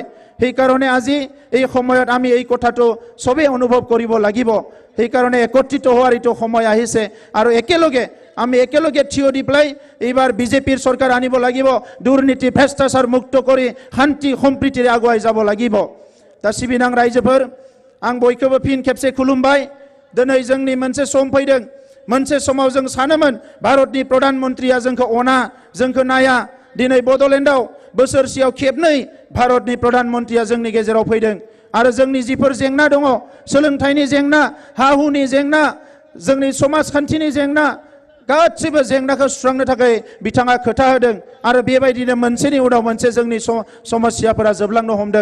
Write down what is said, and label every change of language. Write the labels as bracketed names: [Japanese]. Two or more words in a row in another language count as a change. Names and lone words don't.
[Assamese] সেইকাৰণে আজি এই সময়ত আমি এই কথাটো সবে অনুভৱ কৰিব লাগিব। সেইকাৰণে একত্ৰিত হোৱাৰ এইটো সময় আহিছে আৰু আমি একেলগে থিয় দি পেলাই এইবাৰ বিজেপিৰ চৰকাৰ আনিব লাগিব। দুৰ্নীতি ভ্ৰষ্টাচাৰ মুক্ত কৰি শান্তি সম্প্ৰীতিৰে আগুৱাই যাব লাগিব। [Bodo] दा सिबिनां रायजोफोर, आं बयखौबो फिन खेबसे खुलुमबाय। दिनै जोंनि मोनसे सम फैदों, मोनसे समाव जों सानोमोन भारतनि प्रधानमन्त्रिया जोंखौ अना, जोंखौ नाया। दिनै बड'लेण्डआव बोसोरसेयाव खेबनै भारतनि प्रधानमन्त्रिया जोंनि गेजेराव फैदों आरो जोंनि जिफोर जेंना दङ, सोलोंथाइनि जेंना, हा हुनि जेंना, जोंनि समाजखान्थिनि जेंना, गासिबो जेंनाखौ सुस्रांनो थाखाय बिथाङा खोथा होदों आरो बेबायदिनो मोनसेनि उनाव मोनसे जोंनि समस्याफोरा जोबलांनो हमदों।